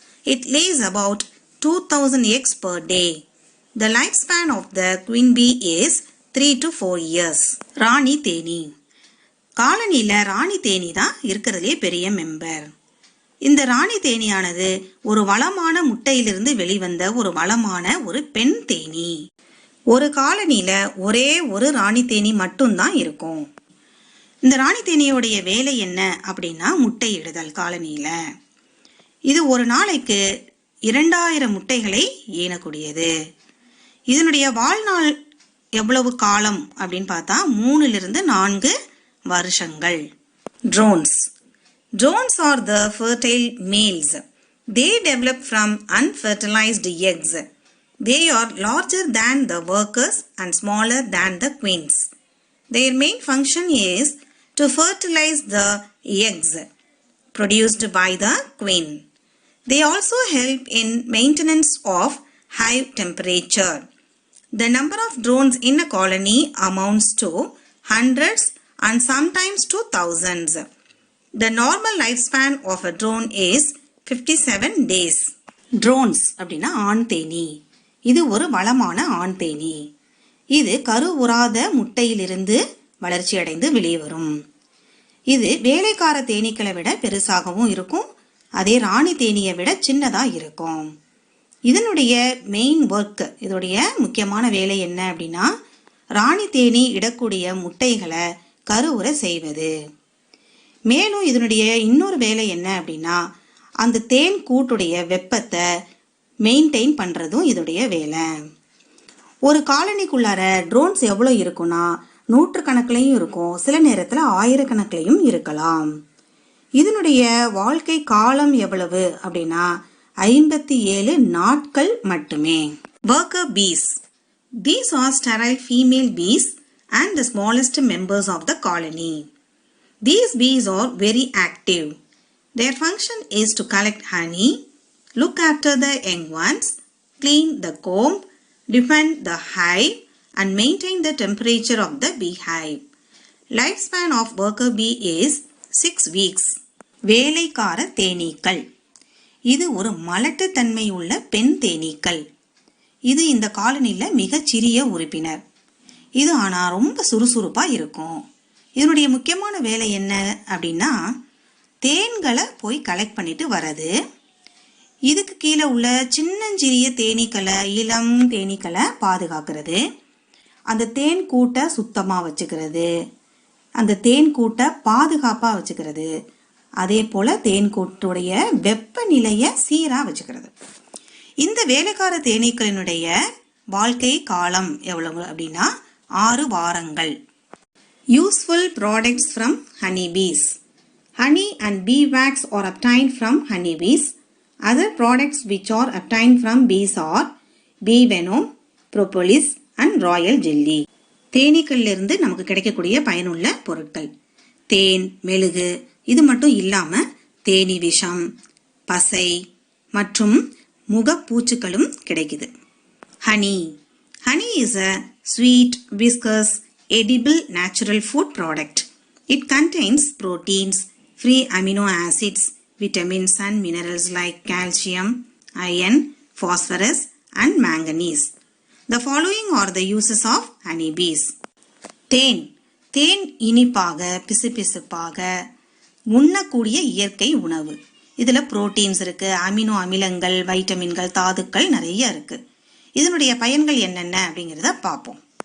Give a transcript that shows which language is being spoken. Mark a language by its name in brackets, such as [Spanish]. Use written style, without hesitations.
[English] It lays about 2000 eggs per day. The lifespan of the queen bee is 3 to 4 years. [Tamil] ராணி தேனீ. காலனியில ராணி தேனீ தான் இருக்கிறதுலே பெரிய மெம்பர். இந்த ராணி தேனீயானது ஒரு வளமான முட்டையிலிருந்து வெளிவந்த ஒரு வளமான ஒரு பெண் தேனீ. ஒரு காலனியில ஒரே ஒரு ராணி தேனீ மட்டும்தான் இருக்கும். இந்த ராணி தேனீயோடைய வேலை என்ன அப்படின்னா முட்டையிடுதல். காலனியில இது ஒரு நாளைக்கு 2000 முட்டைகளை ஈனக்கூடியது. இதனுடைய வாழ்நாள் எவ்வளவு காலம் அப்படின்னு பார்த்தா 3 to 4 வருஷங்கள். [English] Drones. Drones are the fertile males. They develop from unfertilized eggs. They are larger than the workers and smaller than the queens. Their main function is to fertilize the eggs produced by the queen. They also help in maintenance of hive temperature. The number of drones in a colony amounts to hundreds and sometimes to thousands. The normal lifespan of a drone is 57 days. [Tamil] Drones அப்படின்னா ஆண் தேனீ. இது ஒரு வளமான ஆண் தேனீ. இது கருவுறாத முட்டையிலிருந்து வளர்ச்சி அடைந்து வெளிவரும். இது வேலைக்கார தேனீக்களை விட பெருசாகவும் இருக்கும். அதே ராணி தேனீயை விட சின்னதா இருக்கும். இதனுடைய மெயின் ஒர்க், இதோடைய முக்கியமான வேலை என்ன அப்படின்னா ராணி தேனீ இடக்கூடிய முட்டைகளை கருவுற செய்வது. மேலும் இதனுடைய இன்னொரு வேலை என்ன அப்படின்னா அந்த தேன் கூட்டுடைய வெப்பத்தை மெயின்டைன் பண்ணுறதும் இதோடைய வேலை. ஒரு காலனிக்குள்ளார ட்ரோன்ஸ் எவ்வளோ இருக்குன்னா 100கணக்கிலையும் இருக்கும், சில நேரத்தில் 1000கணக்கிலையும் இருக்கலாம். இதனுடைய வாழ்க்கை காலம் எவ்வளவு அப்படின்னா 57 நாட்கள் மட்டுமே. [English] Worker bees. These are sterile female bees and the smallest members of the colony. These bees are very active. Their function is to collect honey, look after the young ones, clean the comb, defend the hive, and maintain the temperature of the beehive. Lifespan of worker bee is 6 weeks. [Tamil] வேலைக்கார தேனீக்கள். இது ஒரு மலட்டுத்தன்மை உள்ள பெண் தேனீக்கள். இது இந்த காலனியில் மிகச்சிறிய உறுப்பினர். இது ஆனால் ரொம்ப சுறுசுறுப்பாக இருக்கும். இதனுடைய முக்கியமான வேலை என்ன அப்படின்னா தேன்களை போய் கலெக்ட் பண்ணிட்டு வர்றது. இதுக்கு கீழே உள்ள சின்னஞ்சிறிய தேனீக்களை, இளம் தேனீக்களை பாதுகாக்கிறது, அந்த தேன் கூட்டை சுத்தமாக வச்சுக்கிறது, அந்த தேன் கூட்டை பாதுகாப்பாக வச்சுக்கிறது, அதே போல் தேன் கூட்டுடைய வெப்பநிலையை சீராக வச்சுக்கிறது. இந்த வேலைக்கார தேனீக்களினுடைய வாழ்க்கை காலம் எவ்வளவு அப்படின்னா 6 வாரங்கள். [English] Useful products from honey bees. Honey and bee wax are obtained from honey bees. Other products which are obtained from bees are bee venom, propolis and royal jelly. [Tamil] தேனீக்களிலிருந்து நமக்கு கிடைக்கக்கூடிய பயனுள்ள பொருட்கள் தேன், மெழுகு. இது மட்டும் இல்லாமல் தேனீ விஷம், பசை மற்றும் முகப்பூச்சுக்களும் கிடைக்குது. [English] Honey. Honey is a sweet, viscous, edible natural food product. It contains proteins, free amino acids, vitamins and minerals like calcium, iron, phosphorus and manganese. The following are the uses of honey bees. [Tamil] தேன். தேன் இனிப்பாக, பிசுபிசுப்பாக உண்ணக்கூடிய இயற்கை உணவு. இதில் proteins இருக்குது, amino அமிலங்கள், வைட்டமின்கள், தாதுக்கள் நிறைய இருக்குது. இதனுடைய பயன்கள் என்னென்ன அப்படிங்கிறத பார்ப்போம்.